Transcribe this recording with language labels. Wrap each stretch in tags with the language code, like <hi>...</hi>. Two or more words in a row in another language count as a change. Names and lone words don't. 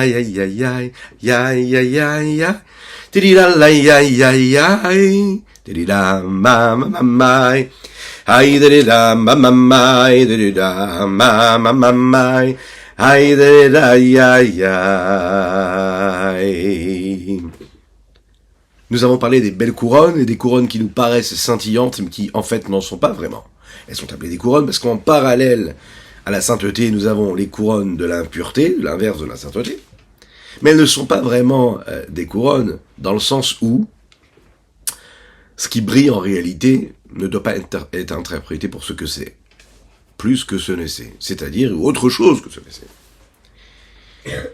<fr>yai, yai, yai, yai, yai, yai, yai, tedidala, yai, yai, yai, tedida, ma, ma, ma, mai, ai, tedida, ma, ma, mai, tedida, ma, ma, ma, mai, ai, tedida, yai, yai. Nous avons parlé des belles couronnes et des couronnes qui nous paraissent scintillantes mais qui en fait n'en sont pas vraiment. Elles sont appelées des couronnes parce qu'en parallèle à la sainteté, nous avons les couronnes de l'impureté, l'inverse de la sainteté. Mais elles ne sont pas vraiment des couronnes dans le sens où ce qui brille en réalité ne doit pas être interprété pour ce que c'est, plus que ce n'est c'est, c'est-à-dire autre chose que ce n'est c'est.</fr>